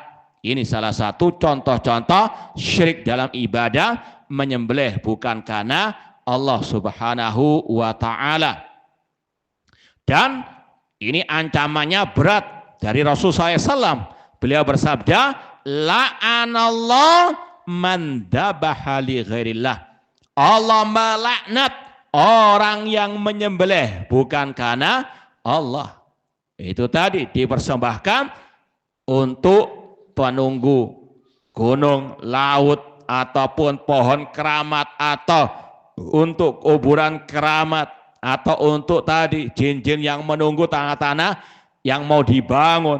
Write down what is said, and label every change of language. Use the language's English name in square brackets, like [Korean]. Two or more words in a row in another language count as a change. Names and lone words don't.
[Indonesian] Ini salah satu contoh-contoh syirik dalam ibadah, menyembelih bukan karena Allah [Arabic] سبحانه وتعالى. [Indonesian] Dan ini ancamannya berat dari Rasulullah SAW. Beliau bersabda, [Arabic] لعن الله من ذبح لغير الله. [Indonesian] Allah melaknat orang yang menyembelih bukan karena Allah. Itu tadi dipersembahkan untuk penunggu gunung, laut, ataupun pohon keramat, atau untuk kuburan keramat, atau untuk tadi jin-jin yang menunggu tanah-tanah yang mau dibangun.